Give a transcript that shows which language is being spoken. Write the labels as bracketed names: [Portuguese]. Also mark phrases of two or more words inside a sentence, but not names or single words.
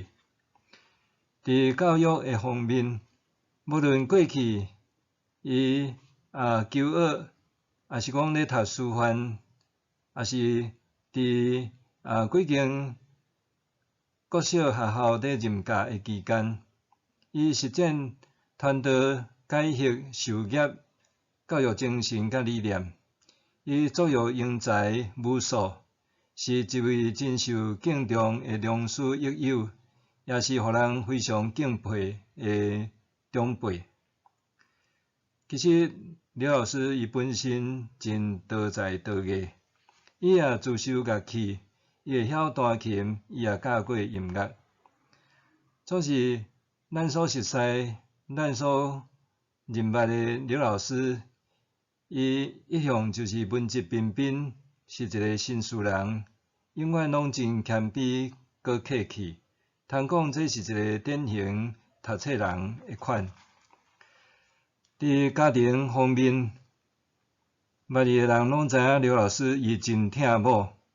[Min Nan Chinese] 伫教育诶方面，无论过去伊求学，也是讲咧读师范，也是伫几间国小学校咧任教诶期间，伊实践传道、改革、授业、教育精神甲理念，伊作育英才无数，是一位真受敬重诶良师益友，也是互人非常敬佩诶长辈。其实刘老师伊本身真多才多艺，伊也自修乐器，伊会晓弹琴，伊也教过音乐。总是咱所熟悉、咱所认捌诶刘老师，伊一向就是文质彬彬，是一个绅士人，永远拢真谦卑搁客气。通讲这是一个典型读册人诶款。伫家庭方面，捌伊诶人拢知影刘老师伊真疼某。